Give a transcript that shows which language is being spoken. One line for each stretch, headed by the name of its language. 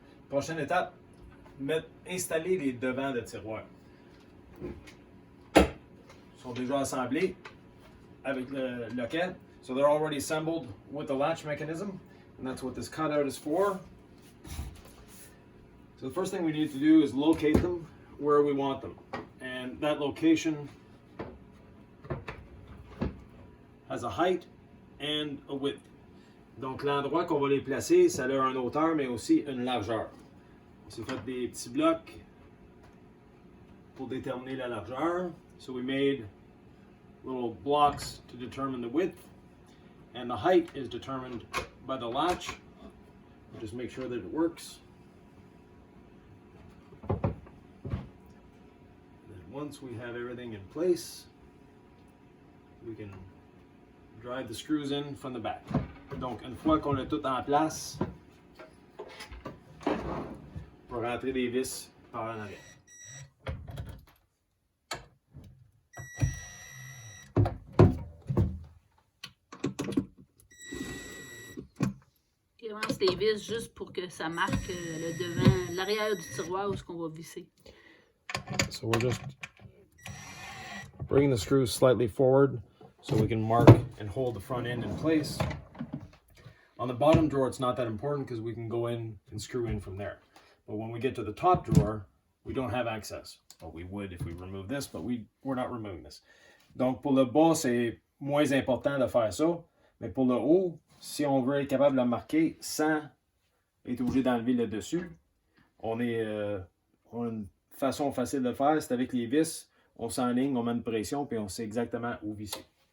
French: Prochaine étape, installer les devants de tiroir. Ils sont déjà assemblés avec le loquet.
English: So they're already assembled with the latch mechanism, and that's what this cutout is for. So the first thing we need to do is locate them where we want them. And that location has a height and a width.
French: Donc l'endroit qu'on va les placer, ça a une hauteur mais aussi une largeur. On s'est fait des petits blocs pour déterminer la largeur.
English: So we made little blocks to determine the width, and the height is determined by the latch. Just make sure that it works. And then once we have everything in place, we can drive the screws in from the back.
French: Donc une fois qu'on a tout en place, on va rentrer des vis par en arrière. Il avance les vis juste pour que ça marque le devant, l'arrière du tiroir où ce qu'on va visser.
English: So we're just bringing the screws slightly forward so we can mark and hold the front end in place. On the bottom drawer, it's not that important because we can go in and screw in from there. But when we get to the top drawer, we don't have access. Well, we would if we remove this, but we're not removing this.
French: Donc pour le bas, c'est moins important de faire ça. Mais pour le haut, si on veut être capable de le marquer sans être obligé d'enlever le dessus, on a une façon facile de le faire, c'est avec les vis. On s'enligne, on met une pression, puis on sait exactement où visser.